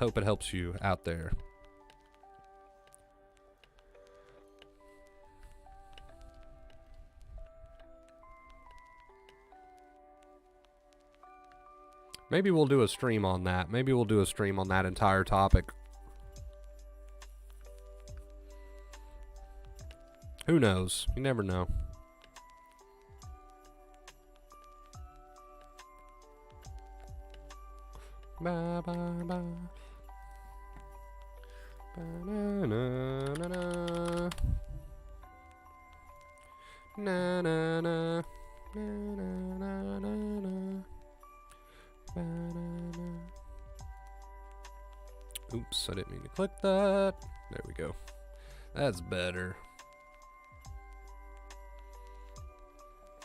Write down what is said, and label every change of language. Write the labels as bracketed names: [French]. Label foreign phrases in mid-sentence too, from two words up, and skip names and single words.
[English] Hope it helps you out there. Maybe we'll do a stream on that. Maybe we'll do a stream on that entire topic. Who knows? You never know. Ba, ba, ba. Ba, na, na, na, na. Na, na, na. Na, na, na, na, na. Ba, na, na. Oops, I didn't mean to click that. There we go. That's better.